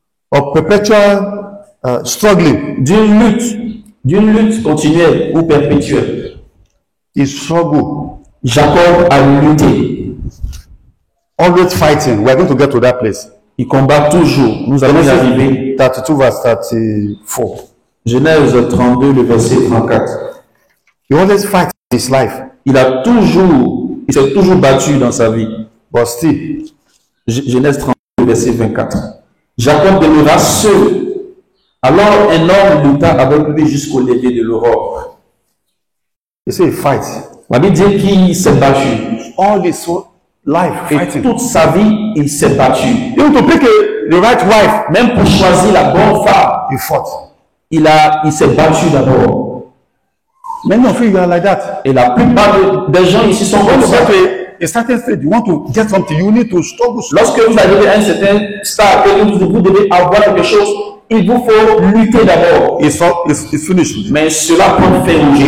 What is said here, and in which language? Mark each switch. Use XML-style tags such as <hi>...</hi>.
<en>of perpetual struggling.</en> <fr>D'une lutte continuelle ou perpétuelle.</fr> <en>He struggled.</en> <fr>Jacob a lutté.</fr> <en>Always fighting. We are going to get to that place.</en> <fr>Il combat toujours. Nous allons y arriver.</fr> <en>32 verse 34.</en> <fr>Genèse 32, le verset 34.</fr> <en>He always fights in his life.</en> <fr>Il s'est toujours battu dans sa vie.</fr> <en>But still,</en> <fr>Genèse 32, verset 24. Jacob demeura seul. Alors un homme lutta avec lui jusqu'au lever de l'aurore.</fr> <en>You say fight.</en> <fr>La Bible dit qu'il s'est battu.</fr> <en>All his life fighting.</en> <fr>Et toute sa vie, il s'est battu.</fr> <en>Even to pick the right wife,</en> <fr>même pour choisir la bonne femme,</fr> <en>he fought.</en> <fr>Il s'est battu d'abord.</fr> <en>Many of you are like that.</en> <fr>Et la plupart des gens ici sont comme ça.</fr> <en>A certain stage, you want to get something, you need to struggle.</en> <fr>Lorsque vous arrivez à un certain stade, vous devez avoir quelque chose, il vous faut lutter d'abord.</fr> <en>It's finished.</en> <fr>Mais cela prend fin aujourd'hui.</fr>